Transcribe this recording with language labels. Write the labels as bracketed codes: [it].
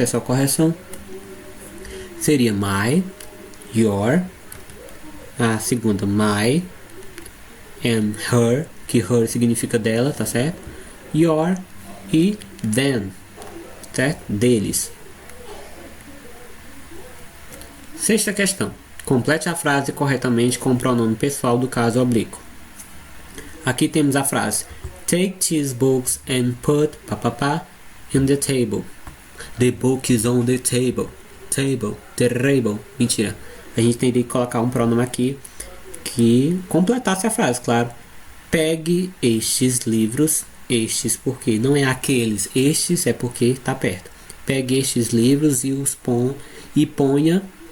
[pt] Essa correção seria my, your, a segunda my, and her, que her significa dela, tá certo? Your e them, certo? Deles. Sexta questão. Complete a frase corretamente com o pronome pessoal do caso oblíquo. Aqui temos a frase [en] take these books and put in the table. The book is on the table. Table. [pt] Mentira. A gente teria que colocar um pronome aqui que completasse a frase, claro. Pegue estes livros. Estes porque não é aqueles. Estes é porque está perto. Pegue estes livros e os ponha.